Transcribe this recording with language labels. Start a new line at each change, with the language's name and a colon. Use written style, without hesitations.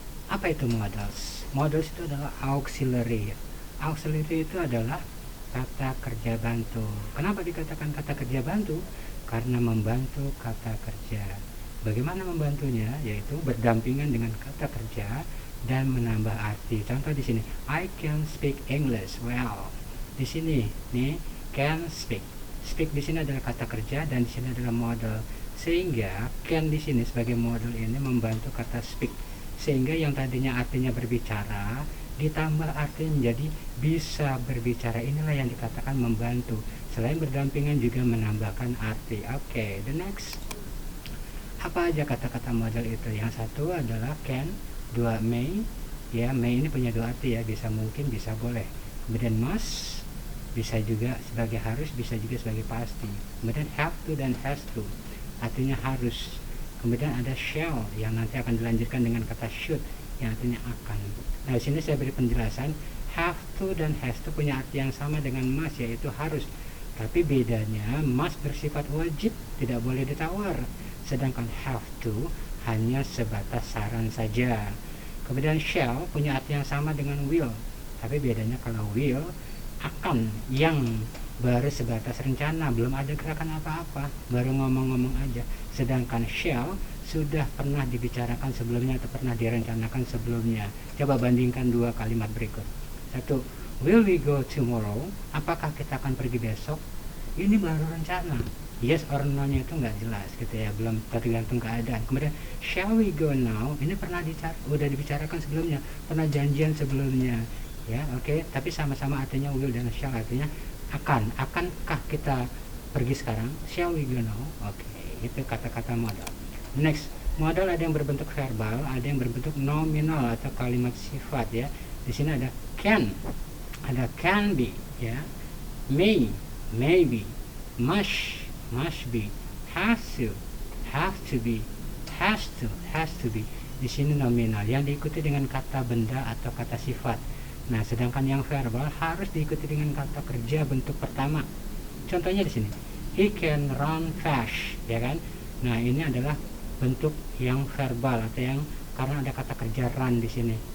Indonesian: Apa itu modals? Modals itu adalah auxiliary. Auxiliary itu adalah kata kerja bantu. Kenapa dikatakan kata kerja bantu? Karena membantu kata kerja. Bagaimana membantunya? Yaitu berdampingan dengan kata kerja dan menambah arti. Contoh di sini,
English: I can speak English well.
Indonesian: Di sini, nih, can speak. Speak di sini adalah kata kerja dan di sini adalah modal. Sehingga can di sini sebagai modal ini membantu kata speak. Sehingga yang tadinya artinya berbicara ditambah artinya menjadi bisa berbicara. Inilah yang dikatakan membantu. Selain berdampingan juga menambahkan arti. Oke, the next. Apa aja kata-kata modal itu? Yang satu adalah can, dua may. Ya, may ini punya dua arti ya, bisa mungkin, bisa boleh. Kemudian must, bisa juga sebagai harus, bisa juga sebagai pasti. Kemudian have to dan has to, artinya harus. Kemudian ada shall yang nanti akan dilanjutkan dengan kata should yang artinya akan. Nah, di sini saya beri penjelasan, have to dan has to punya arti yang sama dengan must, yaitu harus. Tapi bedanya must bersifat wajib, tidak boleh ditawar. Sedangkan have to hanya sebatas saran saja. Kemudian shall punya arti yang sama dengan will. Tapi bedanya kalau will akan yang baru sebatas rencana, belum ada gerakan apa-apa, baru ngomong-ngomong aja. Sedangkan shall sudah pernah dibicarakan sebelumnya atau pernah direncanakan sebelumnya. Coba bandingkan dua kalimat berikut. Satu,
English: will we go tomorrow?
Indonesian: Apakah kita akan pergi besok? Ini baru rencana. Yes or no-nya itu nggak jelas gitu ya, belum tergantung keadaan. Kemudian
English: shall we go now?
Indonesian: Ini pernah udah dibicarakan sebelumnya, pernah janjian sebelumnya. Ya, oke. Tapi sama-sama artinya will dan shall, artinya akan. Akankah kita pergi sekarang?
English: Shall we go now?
Indonesian: Oke, itu kata-kata modal. Next, modal ada yang berbentuk verbal, ada yang berbentuk nominal atau kalimat sifat ya. Di sini ada can, ada can be ya, may, maybe, must be, have to be, has to be. Di sini nominal yang diikuti dengan kata benda atau kata sifat. Nah, sedangkan yang verbal harus diikuti dengan kata kerja bentuk pertama. Contohnya di sini,
English: he can run fast,
Indonesian: ya kan? Nah, ini adalah bentuk yang verbal atau yang karena ada kata kerja run di sini.